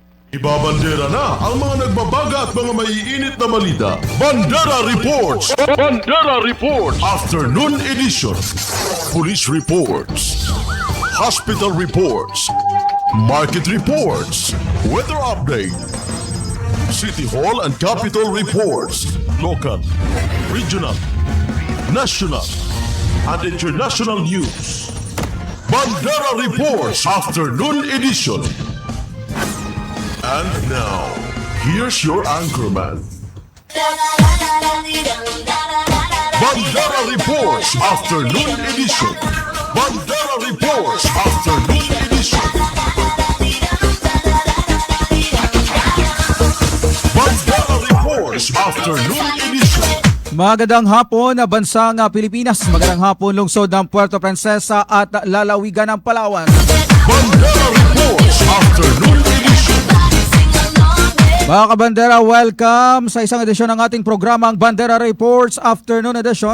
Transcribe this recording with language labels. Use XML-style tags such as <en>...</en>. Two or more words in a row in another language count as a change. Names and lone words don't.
<tl>Ibabandera na ang mga nagbabaga at mga maiinit na balita.</tl> <en>Bandera Reports! Bandera Reports! Afternoon Edition. Police Reports. Hospital Reports. Market Reports. Weather Update. City Hall and Capitol Reports. Local, regional, national, and international news. Bandera Reports Afternoon Edition. And now, here's your anchorman. Bandera Reports Afternoon Edition. Bandera Reports Afternoon Edition. Bandera Reports Afternoon Edition.</en> <tl>Magandang hapon na bansang Pilipinas. Magandang hapon lungsod ng Puerto Princesa at lalawigan ng Palawan.</tl> <en>Bandera Reports Afternoon Edition.</en> <tl>Mga kabandera, welcome sa isang edisyon ng ating programang Bandera Reports Afternoon Edition.</tl>